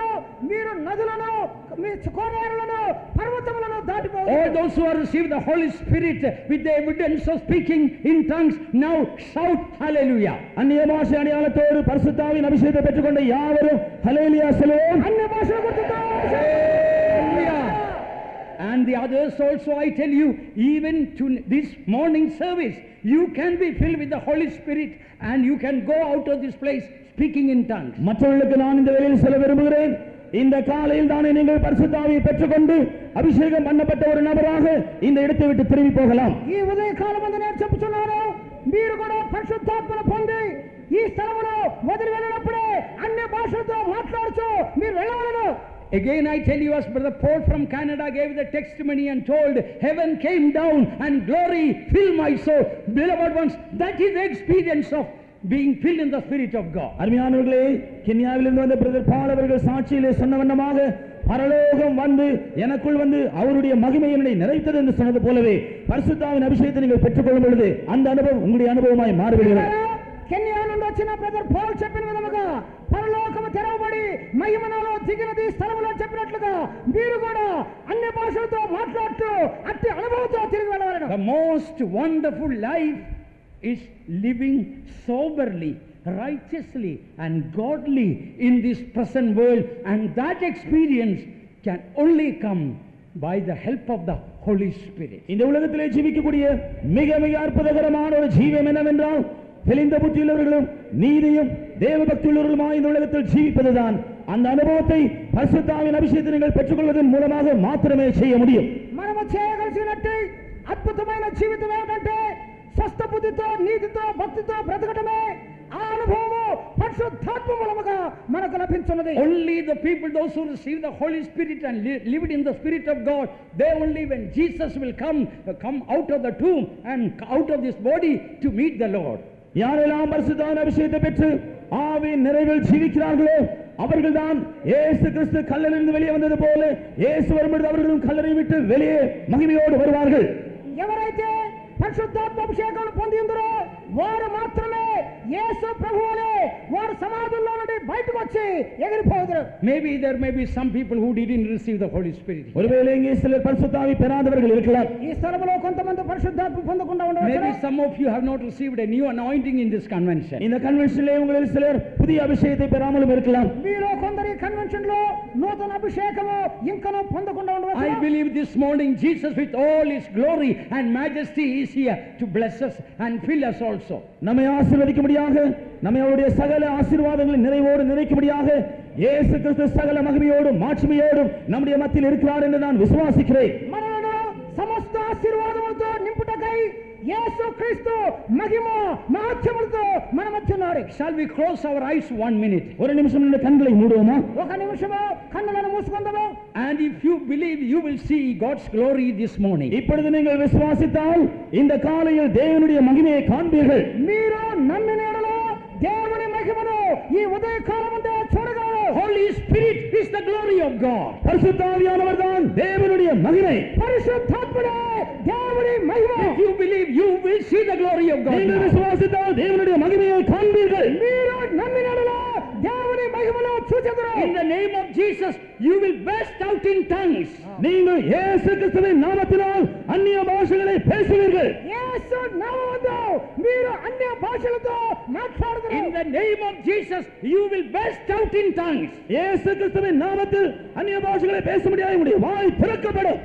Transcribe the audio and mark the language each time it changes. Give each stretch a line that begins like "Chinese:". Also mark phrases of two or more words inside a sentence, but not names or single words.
Telugu: మీరు నదులను, మీ కోనేరులను, పర్వతములను దాటిపోవచ్చు.
English: All those who have received the Holy Spirit with the evidence of speaking in tongues, now shout hallelujah.
Tamil: அந்நிய பாஷை அடையாளத்தோடு பரிசுத்த ஆவியின் அபிஷேகத்தை பெற்றுக்கொண்ட யாவரும் ஹல்லேலூயா சொல்லுவோம்.
Telugu: అన్య భాషల గుర్తుతో
English: And the others also, I tell you, even to this morning service, you can be filled with the Holy Spirit and you can go out of this place speaking in tongues.
Tamil: மற்றவர்களுக்கு நான் இந்த வேளையில் சொல்ல விரும்புகிறேன், இந்த காலையில் தானே நீங்கள் பரிசுத்த ஆவியை பெற்றுக்கொண்டு அபிஷேகம் பண்ணப்பட்ட ஒரு நபராக இந்த இடத்தை விட்டு திரும்பி போகலாம்.
Telugu: ఈ ఉదయ కాలమందు నేను చెప్పుచున్నాను, మీరు కూడా పరిశుద్ధాత్మను పొంది ఈ స్థలములో వదిలి వెళ్ళినప్పుడే అన్య భాషలతో మాట్లాడుచు మీరు వెళ్ళవలెను.
English: Again I tell you, as Brother Paul from Canada gave the testimony and told, heaven came down and glory filled my soul. Beloved ones, that is the experience of being filled in the Spirit of God.
Tamil: அருமையானவர்களே, கென்யாவிலிருந்து வந்த பிரதர் பால் அவர்கள் சாட்சியிலே சொன்ன வண்ணமாக பரலோகம் வந்து எனக்குள் வந்து அவருடைய மகிமை என்னை நிறைத்தது என்று சொன்னது போலவே பரிசுத்த ஆவியின் அபிஷேகத்தை நீங்கள் பெற்றுக்கொள்ளும் பொழுது அந்த அனுபவம் உங்களுடைய அனுபவமாய் மாறிவிடுகிறது.
Telugu: కెన్యా నుండి వచ్చిన బ్రదర్ పాల్ చెప్పిన విధముగా పరలోకము తెరవబడి మహిమలో దిగినది స్థలములో చెప్పినట్లుగా మీరు కూడా అన్ని భాషలతో మాట్లాడుతూ అట్టి అనుభవంతో తిరిగి వెళ్ళవలెను.
English: The most wonderful life is living soberly, righteously and godly in this present world, and that experience can only come by the help of the Holy Spirit.
Tamil: இந்த உலகத்திலே ஜீவிக்கக்கூடிய மிக மிக அற்புதகரமான ஒரு ஜீவம் என்னவென்றால் தெளிந்த புத்தியுள்ளவர்களும் நீதியும் தேவ பக்தியுள்ளவர்களுமாய் இந்த உலகத்தில் ஜீவிப்பதுதான். அந்த அனுபவத்தை பரிசுத்த ஆவியின் அபிஷேகத்தை நீங்கள் பெற்றுக்கொள்வதன் மூலமாக மாத்திரமே செய்ய முடியும்.
Telugu: మనము చేయగలిగినట్టు అద్భుతమైన జీవితం ఏమిటంటే స్వస్థ బుద్ధితో నీతితో భక్తితో బ్రతకటమే. ఆ అనుభవము పరిశుద్ధాత్మ మూలముగా మనకు లభించున్నది.
English: Only the people, those who receive the Holy Spirit and lived in the Spirit of God, they only, when Jesus will come out of the tomb and out of this body to meet the Lord.
Tamil: யாரெல்லாம் பரிசுத்த ஆவியின் அபிஷேகத்தை பெற்று ஆவியின் நிறைவில் ஜீவிக்கிறார்களோ அவர்கள்தான் இயேசு கிறிஸ்து கல்லறையிலிருந்து வெளியே வந்தது போல இயேசு வரும்பொழுது அவர்களும் கல்லறை விட்டு வெளியே மகிமையோடு வருவார்கள்.
Telugu: ఎవరైతే పరిశుద్ధాత్మ అభిషేకం పొంది ఉందరో వారు మాత్రమే యేసు ప్రభువులే వారు సమాధుల్లో నుండి బయటకు వచ్చి ఎగిరిపోదురు.
English: Maybe there may be some people who didn't receive the Holy Spirit.
Tamil: ஒருவேளை இங்கே சிலர் பரிசுத்த ஆவி பெறாதவர்கள் இருக்கலாம்.
Telugu: ఈ స్థలములో కొంతమంది పరిశుద్ధాత్మ పొందకుండా ఉండవచ్చు.
English: Maybe some of you have not received a new anointing in this convention.
Tamil: இந்த கன்வென்ஷனிலே உங்களில் சிலர் புதிய அபிஷேகத்தை பெறாமலும் இருக்கலாம்.
Telugu: మీలో కొందరు కన్వెన్షన్ లో నూతన అభిషేకము ఇంకనూ పొందకుండా ఉండవచ్చు.
English: I believe this morning Jesus with all his glory and majesty is here to bless us and fill us also.
Tamil: நம்மை ஆசீர்வதிக்கும்படியாக நம்மை அவருடைய சகல ஆசீர்வாதங்களை நிறைவோடு நிறைக்கும்படியாக இயேசு கிறிஸ்து சகல மகிமையோடும் மாட்சிமையோடும் நம்முடைய மத்தியில் இருக்கிறார் என்று நான் விசுவாசிக்கிறேன்.
Telugu: మనలను సమస్త ఆశీర్వాదములతో నింపుటకై యేసు క్రీస్తు మహిమ మహత్యములతో మన మధ్య ఉన్నాడు.
English: Shall we close our eyes 1 minute?
Tamil: ஒரு நிமிஷம் நம்முடைய கண்களை மூடுவோமா?
Telugu: ఒక నిమిషము కన్నులను మూసుకుందాము.
English: And if you believe, you will see God's glory this morning.
Tamil: இப்பொழுது நீங்கள் விசுவாசித்தால் இந்த காலையில் தேவனுடைய மகிமையை காண்பீர்கள்.
Telugu: మీరు నమ్మిన యెడల దేవుని మహిమను ఈ ఉదయ కాలమందే చూడగలరు.
English: Holy Spirit is the glory of God.
Tamil: பரிசுத்த ஆவியானவர் தான் தேவனுடைய மகிமை.
Telugu: పరిశుద్ధాత్ముడే దేవుని మహిమ.
English: If you believe, you will see the glory of God.
Tamil: நீங்கள் விசுவாசித்தால் தேவனுடைய மகிமையை காண்பீர்கள்.
Telugu: మీరు నమ్మిన యెడల దేవుని మహిమలో చూచెదరు.
English: In the name of Jesus, you will burst out in tongues.
Tamil: நீங்கள் இயேசு கிறிஸ்துவின் நாமத்தினால் அந்நிய பாஷைகளை பேசுவீர்கள்.
Telugu: యేసు నామములో మీరు అన్య భాషలతో మాట్లాడుదురు.
English: In the name of Jesus, you will burst out in tongues.
Tamil: இயேசு கிறிஸ்துவின் நாமத்தில் அந்நிய பாஷைகளை பேச முடியாது, உங்களுடைய வாய் திறக்கப்படும்.